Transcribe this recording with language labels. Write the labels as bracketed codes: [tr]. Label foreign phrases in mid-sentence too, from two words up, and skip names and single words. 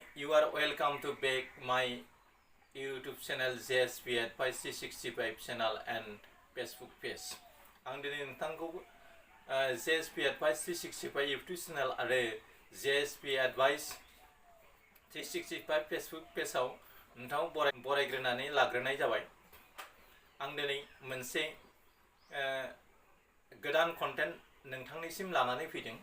[en] You are welcome to back my YouTube channel JSP at 5365 channel and Facebook page. [brx] आं दिनै नोंथांखौ JSP at 5365 [en] YouTube channel [brx] आरो JSP Advice 365 Facebook पेजआव नोंथांखौ बरायग्रोनानै लाग्रोनाय जाबाय। आं दिनै मोनसे गोदान कन्टेन्ट नोंथांनिसिम लानानै फैदों।